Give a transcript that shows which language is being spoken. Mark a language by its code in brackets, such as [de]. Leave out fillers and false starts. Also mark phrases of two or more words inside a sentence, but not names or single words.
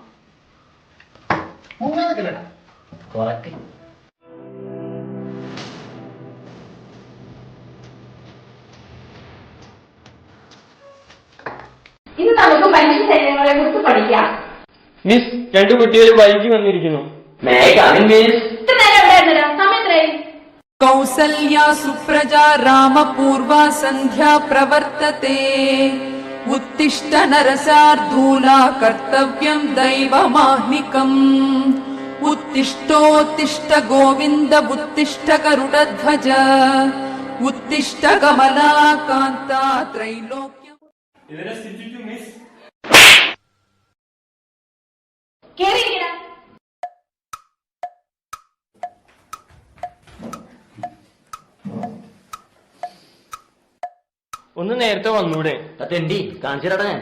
[ml] ഇന്ന് നമുക്ക് മനുഷ്യ ശരീരങ്ങളെ കുറിച്ച് പഠിക്കാം. മിസ്, 2 കുട്ടികൾ ബൈക്ക് വന്നിരിക്കുന്നു. [sa] कौसल्या सुप्रजा रामपूर्वा सन्ध्या प्रवर्तते उत्तिष्ठ नरसार्धूला कर्तव्यं दैवमाह्निकम् उत्तिष्ठोत्तिष्ठ गोविन्द उत्तिष्ठ गरुडध्वज उत्तिष्ठ कमलाकान्ता त्रैलोक्यम्. [ml] ഒന്ന് നേരത്തെ വന്നൂടെ? തെണ്ടി കാണിച്ചിട്ടാ ഞാൻ.